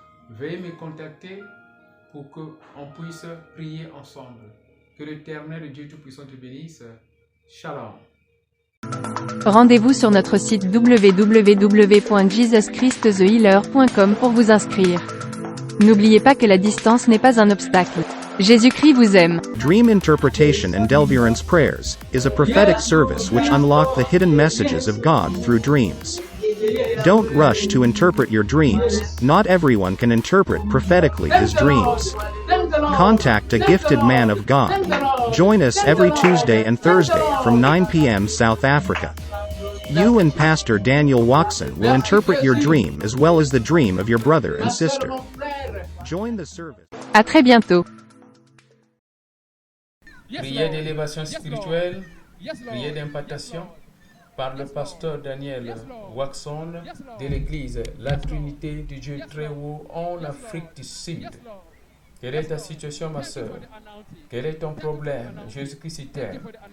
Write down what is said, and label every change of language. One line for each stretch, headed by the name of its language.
French: Veuillez me contacter pour qu'on puisse prier ensemble. Que l'Éternel Dieu Tout-Puissant te bénisse.
Hebrew: Shalom.
French: Rendez-vous sur notre site www.jesuschristthehealer.com pour vous inscrire. N'oubliez pas que la distance n'est pas un obstacle. Jésus-Christ vous aime.
English: Dream Interpretation and Deliverance Prayers is a prophetic service which unlock the hidden messages of God through dreams. Don't rush to interpret your dreams. Not everyone can interpret prophetically his dreams. Contact a gifted man of God. Join us every Tuesday and Thursday from 9 p.m. South Africa. You and Pastor Daniel Waxon will interpret your dream as well as the dream of your brother and sister. Join the service.
French: À très bientôt. Prière d'élévation spirituelle, prière d'impactation par le pasteur Daniel Waxon de l'église La Trinité du Dieu Très Haut en Afrique du Sud. Quelle est ta situation, ma soeur? Quel est ton problème? Jésus-Christ t'aime.